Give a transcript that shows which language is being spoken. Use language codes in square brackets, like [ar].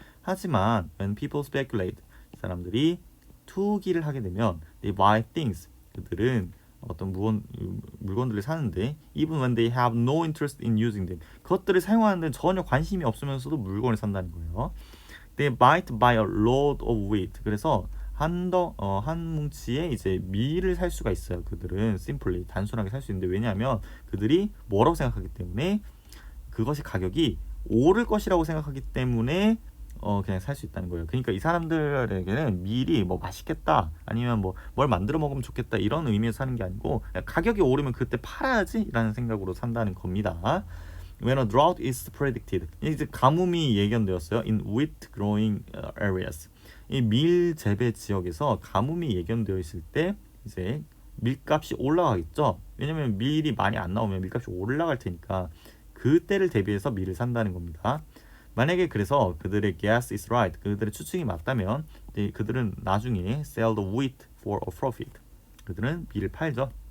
[ko] 하지만 [en] when people speculate, [ko] 사람들이 투기를 하게 되면 [en] they buy things, [ko] 그들은 어떤 물건들을 사는데 [en] even when they have no interest in using them, [ko] 그것들을 사용하는 데는 전혀 관심이 없으면서도 물건을 산다는 거예요. [en] They might buy a load of wheat. [ko] 그래서 한 뭉치의 이제 밀을 살 수가 있어요. 그들은 simply 단순하게 살 수 있는데, 왜냐하면 그들이 뭐라고 생각하기 때문에, 그것이 가격이 오를 것이라고 생각하기 때문에 그냥 살 수 있다는 거예요. 그러니까 이 사람들에게는 밀이 뭐 맛있겠다, 아니면 뭐 뭘 만들어 먹으면 좋겠다, 이런 의미에서 사는 게 아니고 그냥 가격이 오르면 그때 팔아야지 라는 생각으로 산다는 겁니다. [en] When a drought is predicted, [ko] 이제 가뭄이 예견되었어요. [en] In wheat growing areas, [ko] 이 밀 재배 지역에서 가뭄이 예견되어 있을 때 이제 밀값이 올라가겠죠. 왜냐면 밀이 많이 안 나오면 밀값이 올라갈 테니까 그때를 대비해서 밀을 산다는 겁니다. 만약에 그래서 그들의 [en] guess is right, [ko] 그들의 추측이 맞다면 그들은 나중에 [en] sell the wheat for a profit, [ko] 그들은 밀을 팔죠.